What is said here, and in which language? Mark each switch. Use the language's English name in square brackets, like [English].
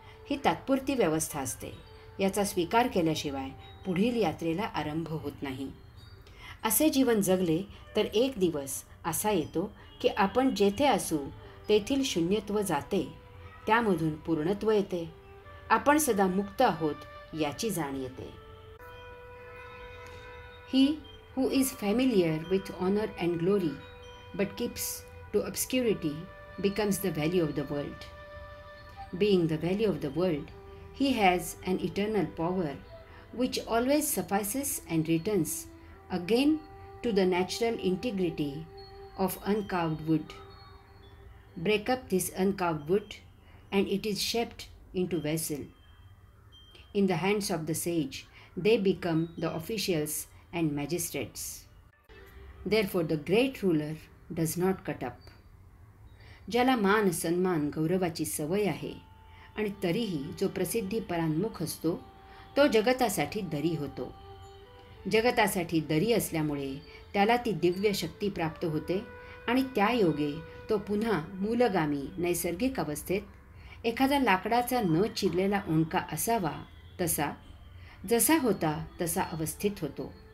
[Marathi] ही तात्पुरती व्यवस्था असते. याचा स्वीकार केल्याशिवाय पुढील यात्रेला आरंभ होत नाही. असे जीवन जगले तर एक दिवस असा येतो की आपण जेथे असू तेथील शून्यत्व जाते. त्यामधून पूर्णत्व येते. आपण सदा मुक्त आहोत याची जाण येते. [English] He who is familiar with honor and glory but keeps to obscurity becomes the value of the world. Being the value of the world, he has an eternal power which always suffices and returns again to the natural integrity of uncarved wood. Break up this uncarved wood and it is shaped into vessel. In the hands of the sage, they become the officials and magistrates. Therefore the great ruler does not cut up. [Marathi] ज्याला मान, सन्मान, गौरवाची सवय आहे आणि तरीही जो प्रसिद्धी परान्मुख असतो तो जगतासाठी दरी होतो. जगतासाठी दरी असल्यामुळे त्याला ती दिव्य शक्ती प्राप्त होते आणि त्या योगे तो पुन्हा मूलगामी नैसर्गिक अवस्थेत एखादा लाकडाचा न चिरलेला ओंडका असावा तसा, जसा होता तसा अवस्थित होतो.